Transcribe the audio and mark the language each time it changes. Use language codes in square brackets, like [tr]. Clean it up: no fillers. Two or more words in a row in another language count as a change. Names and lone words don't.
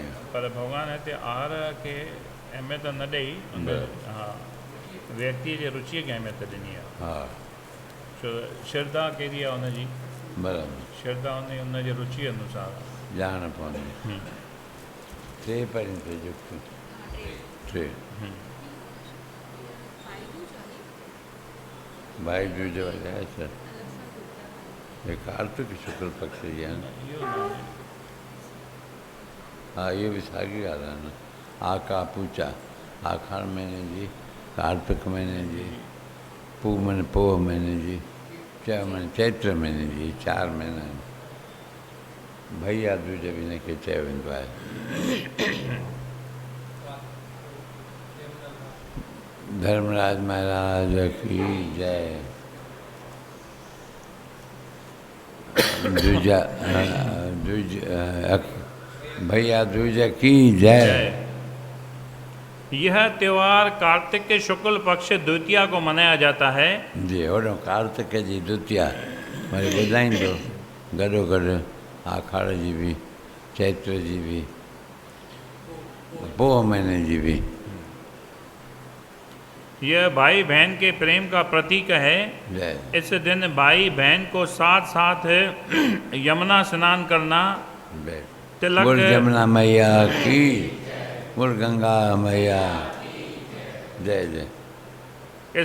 [sd] पर भॻवानु हिते आहार खे अहमियत न ॾेई, हा, व्यक्ति जे रुचीअ खे अहमियत ॾिनी आहे। हा, छो श्रद्धा कहिड़ी आहे हुनजी, बराबरि, श्रद्धा हुनजे रुचि अनुसार ॼाण पवंदी। टे पढ़ियूं थे युक्तियूं, टे। भाई दूज वाले आहे छा? हे कार्तिक शुक्ल पक्ष जी आहे न। हा, इहो बि साॻी ॻाल्हि आहे न। आका पूचा, आखाड़ महीने जी, कार्तिक महीने जी, पोह महीने जी, चैत्र महीने जी, 4 महीना आहिनि। भैया दूज बि हिनखे चयो वेंदो आहे। [hi] धर्मराज महाराज की जय। भैया दूज की जय। यह त्यौहार कार्तिक के शुक्ल पक्ष द्वितीया को मनाया जाता है। जी, [sd] होॾो कार्तिक जी द्वितीया वरी ॿुधाईंदो गॾोगॾु आखाड़ जी बि, चैत्र जी बि, पोह महीने जी बि। [hi] यह भाई बहन के प्रेम का प्रतीक है। जय इस दिन भाई बहन को साथ साथ यमुना स्नान करना, जय। तिलक, बोल जमुना मैया की, बोल गंगा मैया। जय जय।